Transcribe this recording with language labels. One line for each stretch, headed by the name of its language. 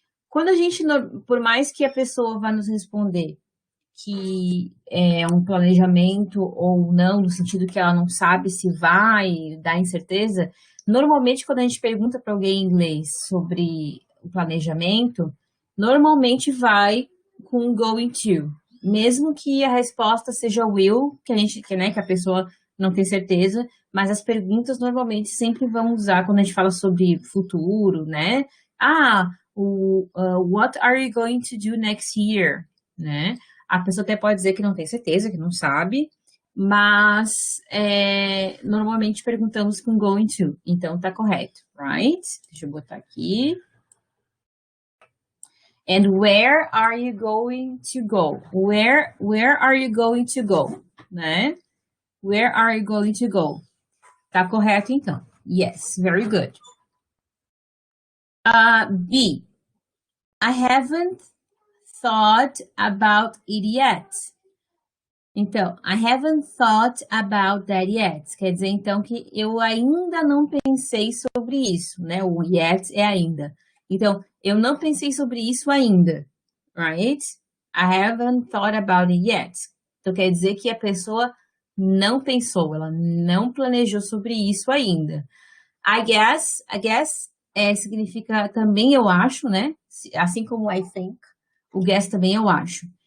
Portuguese: Quando a gente, por mais que a pessoa vá nos responder que é um planejamento ou não, no sentido que ela não sabe se vai dar incerteza, normalmente quando a gente pergunta para alguém em inglês sobre o planejamento, normalmente vai com going to, mesmo que a resposta seja will, né, que a pessoa não tem certeza, mas as perguntas normalmente sempre vão usar quando a gente fala sobre futuro, né?
English: What are you going to do next year?
Portuguese: Né? A pessoa até pode dizer que não tem certeza, que não sabe, mas normalmente perguntamos com going to, então tá correto, right? Deixa eu botar aqui.
English: And where are you going to go? Where are you going to go? Né? Where are you going to go?
Portuguese: Tá correto, então.
English: Yes, very good. B. I haven't thought about it yet. Então, I haven't thought about that yet.
Portuguese: Quer dizer, então, que eu ainda não pensei sobre isso, né? O yet é ainda. Então, eu não pensei sobre isso ainda, right?
English: I haven't thought about it yet.
Portuguese: Então, quer dizer que a pessoa não pensou, ela não planejou sobre isso ainda.
English: I guess
Portuguese: significa também eu acho, né? Assim como
English: I think,
Portuguese: o guess também eu acho.